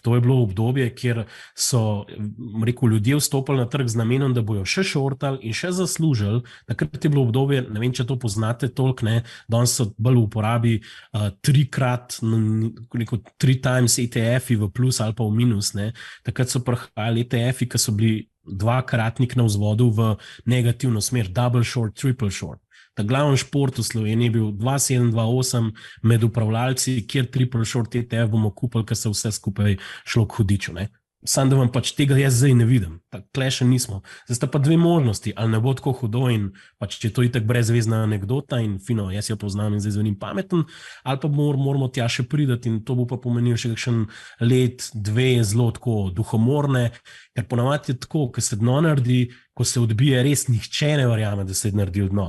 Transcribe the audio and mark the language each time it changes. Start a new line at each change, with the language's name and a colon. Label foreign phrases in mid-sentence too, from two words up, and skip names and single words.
Slovenian: To je bilo obdobje, kjer so, rekel, ljudje vstopili na trg z namenom, da bojo še shortali in še zaslužili. Takrat je bilo obdobje, ne vem, če to poznate toliko, ne, danes so bolj v uporabi 3 times ETF-i v plus ali pa v minus. Ne. Takrat so prihajali ETF-i, ki so bili dvakratnik na vzvodu v negativno smer,
English: double short, triple short.
Slovenian: Ta glavni šport v Sloveniji je bil 2,7-2,8 med upravljalci, kjer
English: triple short
Slovenian: ETF bomo kupili, ker se vse skupaj šlo k hudiču. Ne. Sam da vam pač tega jaz zdaj ne vidim, tle še nismo. Zdaj sta pa dve možnosti, ali ne bo tako hudo in pač če to itak brezvezna anekdota in fino, jaz jo poznam in zdaj zvenim pameten, ali pa moramo tja še pridati in to bo pa pomenil še kakšen let, dve zelo tako duhomorne, ker ponavadi je tako, ko se dno naredi, ko se odbije, res nihče ne verjame, da se je naredil dno.